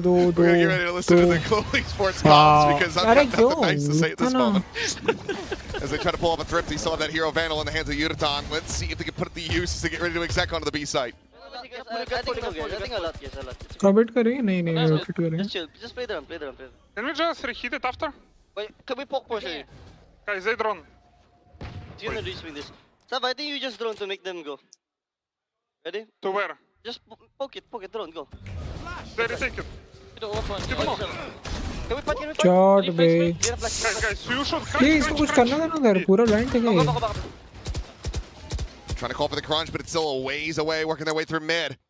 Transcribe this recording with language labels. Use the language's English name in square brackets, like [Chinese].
[English] We're gonna get ready to listen to the Global Esports comms because I've got nothing nice to say at this moment. As they try to pull off a thrift, they still have that hero Vandal in the hands of Yudotan. Let's see if they can put it to use as they get ready to exec onto the B site. [Hindi] Commit करेंगे नहीं rotate करेंगे [English] Just play the run. Can we just reheat it after? Wait, can we poke push it? Guys, they drone. You're gonna reswing this. Sav, I think you just drone to make them go. Ready? To where? Just poke it, drone, go. They retake it. Can we fight? [Hindi] Shot bay [English] Guys, you should [Hindi] please कुछ करना था ना उधर पूरा line थे [English] Trying to call for the crunch, but it's still a ways away, working their way through mid.